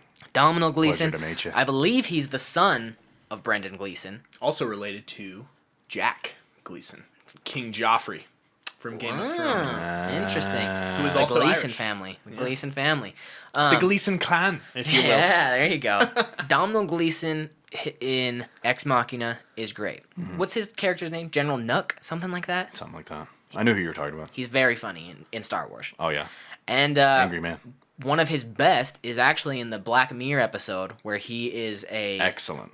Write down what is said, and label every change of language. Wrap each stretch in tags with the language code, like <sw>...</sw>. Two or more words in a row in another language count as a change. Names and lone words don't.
<en>Domhnall Gleeson. Pleasure to meet you. I believe he's the son of Brendan Gleeson. Also related to Jack Gleeson, King Joffrey from Game of Thrones. Interesting. Who was The also Gleeson Irish. family. The Gleeson family. The Gleeson clan, if you will. Yeah, there you go. Domhnall Gleeson in Ex Machina is great. What's his character's name? General Nuck? Something like that? Something like that. I knew who you were talking about. He's very funny in Star Wars. Oh, yeah. And Angry Man. one of his best is actually in the Black Mirror episode where he is Excellent.</en>